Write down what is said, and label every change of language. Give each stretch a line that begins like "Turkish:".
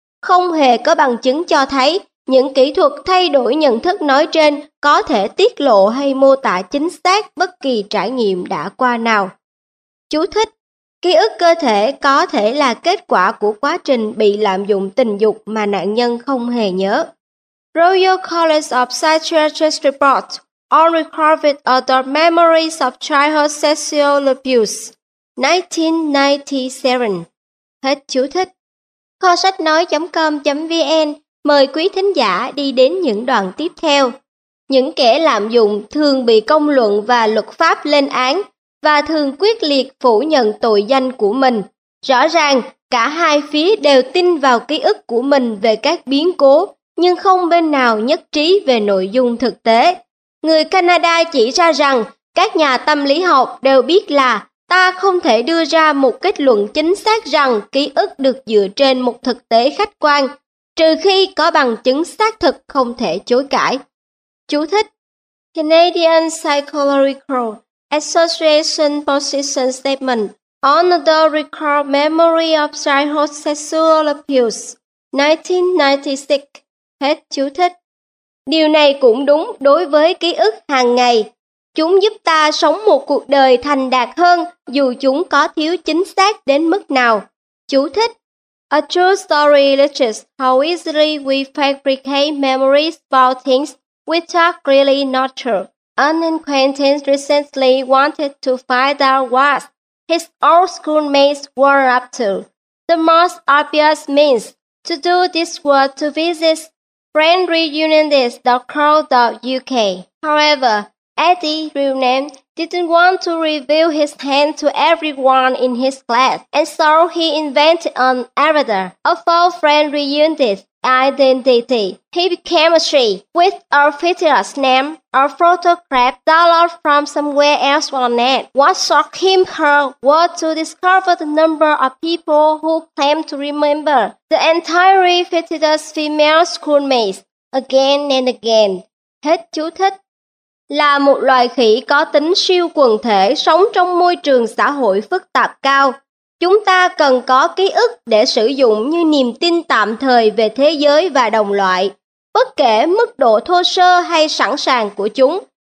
Vietnamese: Không hề có bằng chứng cho thấy những kỹ thuật thay đổi nhận thức nói trên có thể tiết lộ hay mô tả chính xác bất kỳ trải nghiệm đã qua nào. Chú thích: ký ức cơ thể có thể là kết quả của quá trình bị lạm dụng tình dục mà nạn nhân không hề nhớ.
English: Royal College of Psychiatrists Report on Recovered Adult Memories of Childhood Sexual Abuse, 1997.
Vietnamese: Hết chú thích. Kho sách nói.com.vn mời quý thính giả đi đến những đoạn tiếp theo. Những kẻ lạm dụng thường bị công luận và luật pháp lên án và thường quyết liệt phủ nhận tội danh của mình. Rõ ràng, cả hai phía đều tin vào ký ức của mình về các biến cố, nhưng không bên nào nhất trí về nội dung thực tế. Người Canada chỉ ra rằng các nhà tâm lý học đều biết là ta không thể đưa ra một kết luận chính xác rằng ký ức được dựa trên một thực tế khách quan, trừ khi có bằng chứng xác thực không thể chối cãi. Chú thích:
English: Canadian Psychological Association Position Statement on the Recovered Memory of Childhood Sexual Abuse, 1996.
Vietnamese: Hết chú thích. Điều này cũng đúng đối với ký ức hàng ngày. Chúng giúp ta sống một cuộc đời thành đạt hơn dù chúng có thiếu chính xác đến mức nào. Chú thích:
English: A true story illustrates how easily we fabricate memories about things which are really not true. An acquaintance recently wanted to find out what his old schoolmates were up to. The most obvious means to do this was to visit friend reunion is .co.uk. However, Eddie, real name, didn't want to reveal his hand to everyone in his class, and so he invented an avatar, a full friend reunion identity. He became a she with a fictitious name, a photograph downloaded from somewhere else on net. What shocked him her was to discover the number of people who claimed to remember the entirely fictitious female schoolmates again and again.
Vietnamese: Hết chú thích. Là một loài khỉ có tính siêu quần thể sống trong môi trường xã hội phức tạp cao. Chúng ta cần có ký ức để sử dụng như niềm tin tạm thời về thế giới và đồng loại, bất kể mức độ thô sơ hay sẵn sàng của chúng.